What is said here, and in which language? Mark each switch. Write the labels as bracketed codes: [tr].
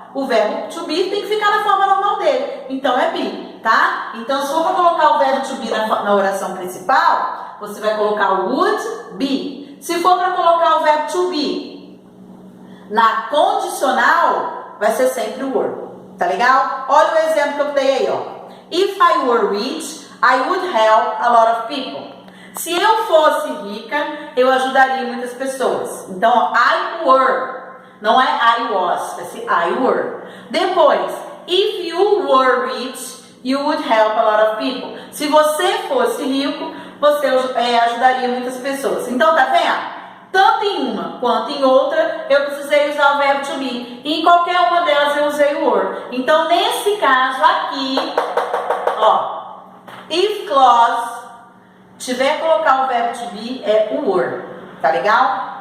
[pt] O verbo to be tem que ficar na forma normal dele, então é be, tá? Então, se for para colocar o verbo to be na oração principal, você vai colocar o would be. Se for para colocar o verbo to be na condicional, vai ser sempre o were, tá legal? Olha o exemplo que eu dei aí, ó. [en] If I were rich, I would help a lot of people. [pt] Se eu fosse rica, eu ajudaria muitas pessoas. Então, I were. Não é I was, vai ser I were. [en] Depois, if you were rich, you would help a lot of people. [pt] Se você fosse rico, você ajudaria muitas pessoas. Então, tá vendo? Tanto em uma quanto em outra, eu precisei usar o verbo to be. E em qualquer uma delas eu usei o were. Então, nesse caso aqui, ó, if clause tiver que colocar o verbo to be, é o were. Tá legal?